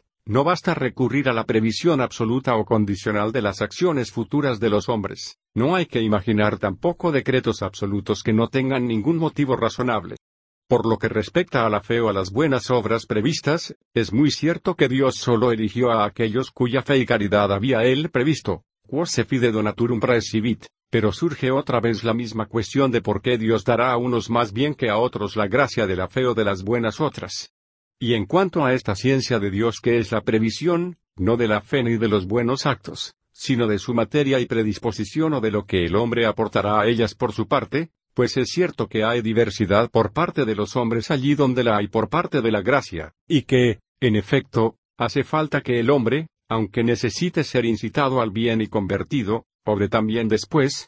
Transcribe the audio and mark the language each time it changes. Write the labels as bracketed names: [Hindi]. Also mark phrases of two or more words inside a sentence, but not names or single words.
[Spanish] No basta recurrir a la previsión absoluta o condicional de las acciones futuras de los hombres, no hay que imaginar tampoco decretos absolutos que no tengan ningún motivo razonable. Por lo que respecta a la fe o a las buenas obras previstas, es muy cierto que Dios solo eligió a aquellos cuya fe y caridad había Él previsto, [Latin] quos se fide donaturum praescivit, [Spanish] pero surge otra vez la misma cuestión de por qué Dios dará a unos más bien que a otros la gracia de la fe o de las buenas otras. Y en cuanto a esta ciencia de Dios que es la previsión, no de la fe ni de los buenos actos, sino de su materia y predisposición o de lo que el hombre aportará a ellas por su parte, pues es cierto que hay diversidad por parte de los hombres allí donde la hay por parte de la gracia, y que, en efecto, hace falta que el hombre, aunque necesite ser incitado al bien y convertido, obre también después.